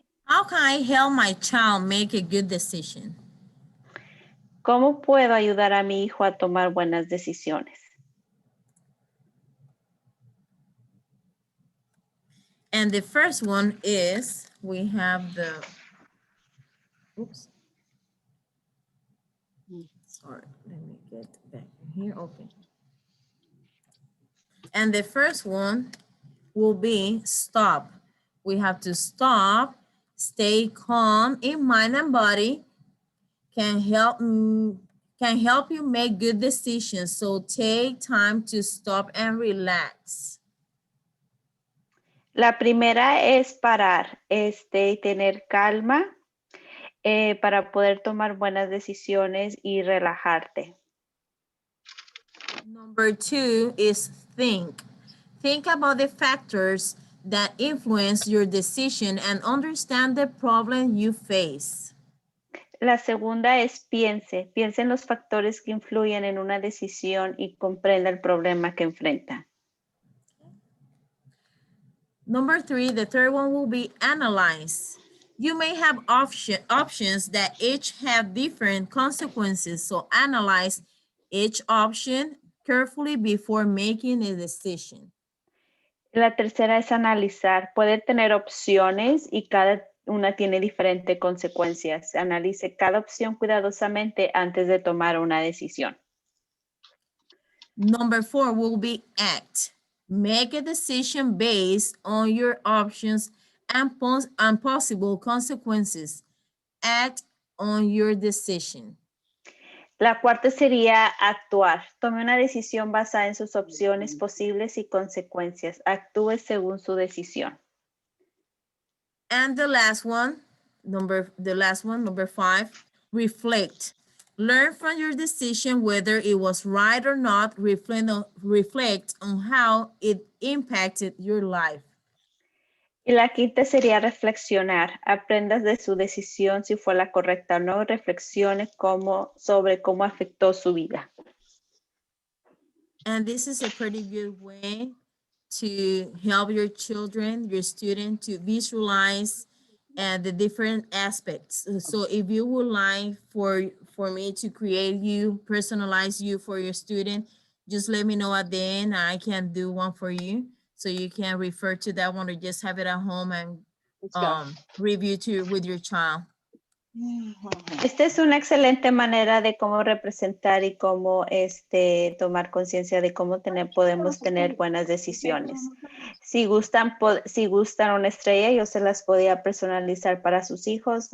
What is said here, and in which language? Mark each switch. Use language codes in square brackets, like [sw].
[en] How can I help my child make a good decision? [es] ¿Cómo puedo ayudar a mi hijo a tomar buenas decisiones? [en] And the first one is, we have the, oops. Sorry, let me get back here, okay. And the first one will be stop. We have to stop, stay calm in mind and body, can help you make good decisions. So take time to stop and relax. [es] La primera es parar, y tener calma para poder tomar buenas decisiones y relajarte. [en] Number 2 is think. Think about the factors that influence your decision and understand the problem you face. [es] La segunda es piense en los factores que influyen en una decisión y comprenda el problema que enfrenta. [en] Number 3, the third one will be analyze. You may have options that each have different consequences, so analyze each option carefully before making a decision. [es] La tercera es analizar. Puede tener opciones y cada una tiene diferentes consecuencias. Analice cada opción cuidadosamente antes de tomar una decisión. [en] Number 4 will be act. Make a decision based on your options and possible consequences. Act on your decision. [es] La cuarta sería actuar. Tome una decisión basada en sus opciones posibles y consecuencias. Actúe según su decisión. [en] And the last one, number 5, reflect. Learn from your decision whether it was right or not. Reflect on how it impacted your life. [es] Y la quinta sería reflexionar. Aprendas de su decisión si fue la correcta o no. Reflexione sobre cómo afectó su vida. [en] And this is a pretty good way to help your children, your student, to visualize the different aspects. So if you would like for me to create you, personalize you for your student, just let me know at the end. I can do one for you. So you can refer to that one or just have it at home and review with your child. [es] Esta es una excelente manera de cómo representar y cómo tomar conciencia de cómo podemos tener buenas decisiones. Si gustan una estrella, yo se las podía personalizar para sus hijos.